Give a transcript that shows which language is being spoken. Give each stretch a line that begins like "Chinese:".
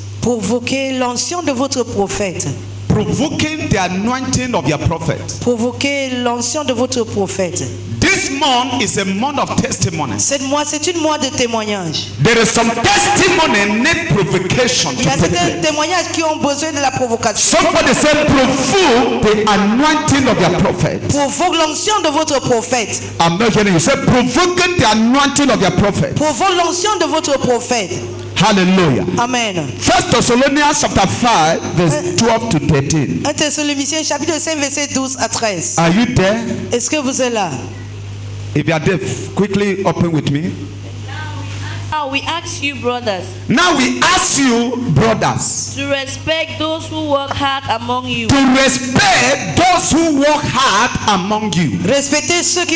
French: Provoquez l'onction de votre prophète.
English: Provoking the anointing of your prophet.
French: Provoquez l'onction de votre prophète.
English: This month is a month of testimony.
French: C'est une mois de témoignage.
English: There is some testimony need provocation to
French: Il y a
English: take
French: certains
English: place.
French: témoignages qui ont besoin de la provocation.
English: Somebody said provoke the anointing of your prophet.
French: Provoque l'onction de votre prophète.
English: I'm not hearing you. Say provoking the anointing of your prophet.
French: Provoque l'onction de votre prophète.
English: Hallelujah. Amen. 1 Thessalonians chapter 5 verse 12 to 13.
French: 1 Thessaloniciens chapitre 5 verset 12 à 13.
English: Are you there?
French: Est-ce que vous êtes là?
English: If you are there, quickly open with me. Now we ask you, brothers, Now we ask you, brothers, to respect those who work hard among you, to respect those who work hard among you.
French: Respectez ceux qui